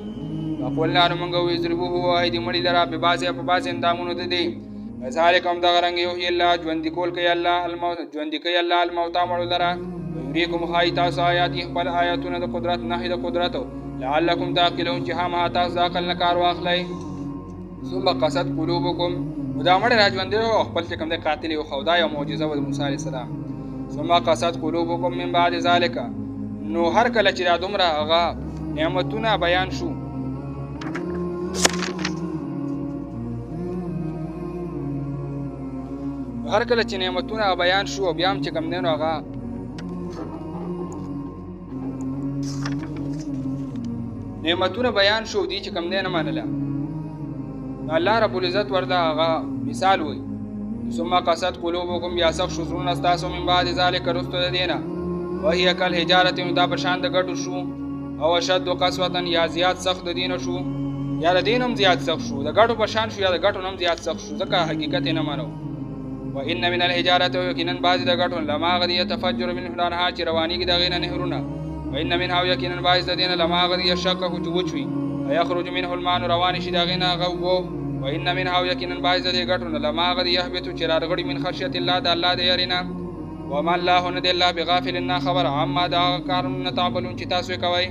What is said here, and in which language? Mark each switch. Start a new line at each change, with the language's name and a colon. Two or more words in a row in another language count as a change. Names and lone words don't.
Pashto: وقلنا نو موږ وضربوه ووهئ دې مړي لره ببعضې په بعضې اندامونو د دې کذلک همدغه رنګ یحیی الله ژوندي کول کوي الله ژوندي کوي
Arabic: الله الموتى
Pashto: مړو لره ویریکم ښایي تاسو آیاتې خپل آیاتونه د قدرت نښې د قدرتو
Arabic: لعلکم تعقلون
Pashto: چې خامخا تاسو د عقل نه کار واخلئ.
Arabic: ثم قست قلوبکم
Pashto: نو دا مړی راژوندی و او خپل چې کوم دی قاتل یې وښود دا یو معجزه وه د موسی
Arabic: علیه السلام. ثم قست قلوبکم من بعد ذلک
Pashto: نو هر کله چې دا دومره هغه نعمتونه بیان شو هر کله چې نعمتونه بیان شو او بیا هم چې کوم دی نو هغه نعمتونه بیان شو دي چې کم دی نه منله. الله رب العزت ورته هغه مثال وایي
Arabic: ثم قست قلوبکم
Pashto: بیا سخت شو زړونه ستاسو
Arabic: من بعد ذلک
Pashto: وروسته د دې نه
Arabic: وهي کالحجارة
Pashto: نو دا په شان د ګټو شو او
Arabic: اشد قسوة
Pashto: یا زیات سخت د دې نه شو یا د دې نه هم زیات سخت شو د ګټو په شان شو یا د ګټو نه هم زیات سخت شو ځکه حقیقت یې نه منو.
Arabic: وان من الحجارة
Pashto: یقینا بعضې د ګټو لما هغه دي
Arabic: یتفجر منه الانهار
Pashto: چې روانېږي د هغې نه نهرونه
Arabic: وان منها
Pashto: یقینا بعضې د دې نه لما هغه دي یشقق چې وچ وي
Arabic: ویخرج منه الماء
Pashto: روانې شي د هغې نه هغه اوبه
Arabic: وان منها
Pashto: یقینا بعضې د دې ګټو نه لما هغه دي یهبطو چې راغړي
Arabic: من خشیت الله
Pashto: د الله د یارې نه
Arabic: وما الله
Pashto: نه دی الله بغافل نه خبر عما دا کارونه تعملون چې تاسو یې کوئ.